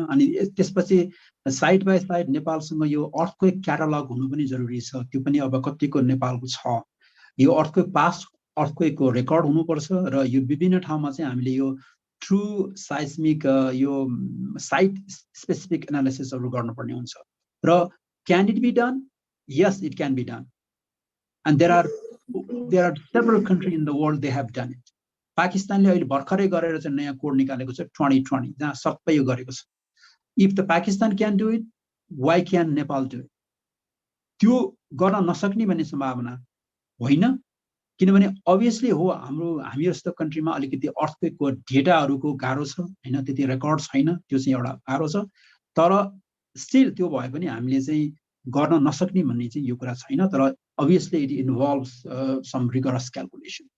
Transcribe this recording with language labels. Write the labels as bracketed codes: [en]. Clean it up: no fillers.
[ne] अनि त्यसपछि side by side नेपालसँग यो अर्थक्वेक क्याटालग हुनु पनि जरुरी छ। त्यो पनि अब कतिको नेपालको छ, यो अर्थक्वेक पास्ट अर्थक्वेकको रेकर्ड हुनुपर्छ र यो विभिन्न ठाउँमा चाहिँ हामीले यो थ्रु साइस्मिक यो साइट स्पेसिफिक एनालिसिसहरू गर्नुपर्ने हुन्छ। [en] र can it be done? Yes, it can be done. And there are several countries in the world they have done it. [ne] पाकिस्तानले अहिले भर्खरै गरेर चाहिँ नयाँ कोड निकालेको छ 2020 जहाँ सबै यो गरेको छ। [en] If the Pakistan can do it, why can Nepal do it? [ne] त्यो गर्न नसक्ने भन्ने सम्भावना होइन, किनभने obviously हो हामी जस्तो कन्ट्रीमा अलिकति अर्थक्वेकको डेटाहरूको गाह्रो छ होइन, त्यति रेकर्ड छैन, त्यो चाहिँ एउटा गाह्रो छ। तर स्टिल त्यो भए पनि हामीले चाहिँ गर्न नसक्ने भन्ने चाहिँ यो कुरा छैन, तर obviously [en] it involves some rigorous calculation.